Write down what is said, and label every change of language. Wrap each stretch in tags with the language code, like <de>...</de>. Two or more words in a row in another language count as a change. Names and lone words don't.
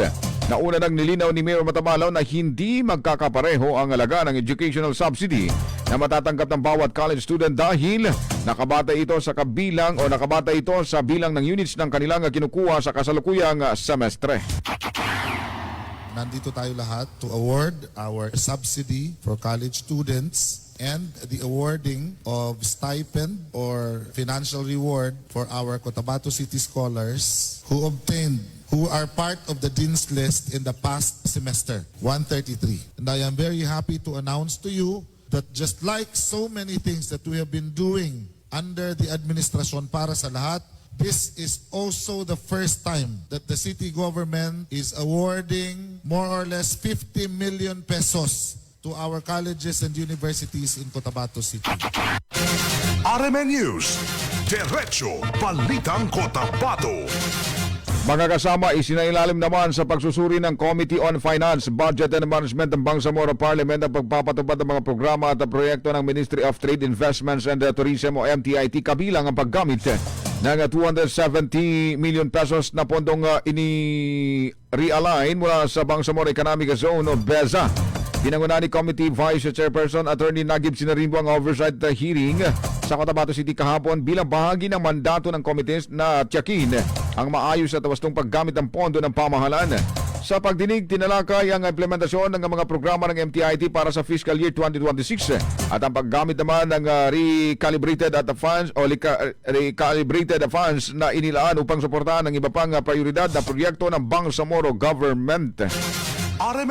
<tl>Nauna nang nilinaw ni Mayor Matamalaw na hindi magkakapareho ang halaga ng</tl> <en>educational subsidy</en> <tl>na matatanggap ng bawat</tl> <en>college student</en> <tl>dahil nakabata ito sa bilang ng units ng kanilang kinukuha sa kasalukuyang semestre. Nandito tayo lahat</tl> <en>to award our subsidy for college students and the awarding of stipend or financial reward for our Cotabato City scholars who are part of the Dean's List in the past semester, 133. And I am very happy to announce to you that just like so many things that we have been doing under the</en> <tl>administrasyon para sa lahat,</tl> <en>this is also the first time that the city government is awarding more or less 50 million pesos to our colleges and universities in Cotabato City.</en> <tl>RMN News, Diretso Balitang Cotabato. Mga kasama, isinailalim naman sa pagsusuri ng Committee on Finance, Budget and Management ng Bangsamoro Parliament ang pagpapatupad ng mga programa at proyekto ng Ministry of Trade, Investments and Tourism o MTIT kabilang ang paggamit ng 270 million pesos na pondong ini-realign mula sa Bangsamoro Economic Zone o BEZA. Pinangunahan ni Committee Vice Chairperson Attorney Nagib Sinarimbo ang</tl> <en>oversight hearing</en> <tl>sa Cotabato City kahapon bilang bahagi ng mandato ng committees na tiyakin ang maayos at wastong paggamit ng pondo ng pamahalaan. Sa pagdinig, tinalakay ang implementasyon ng mga programa ng MTIT para sa</tl> <en>fiscal year</en> <tl>2026 at ang paggamit naman ng</tl> <en>recalibrated funds</en> <tl>na inilaan upang suportahan ang iba pang prioridad na proyekto ng Bangsamoro Government.</tl>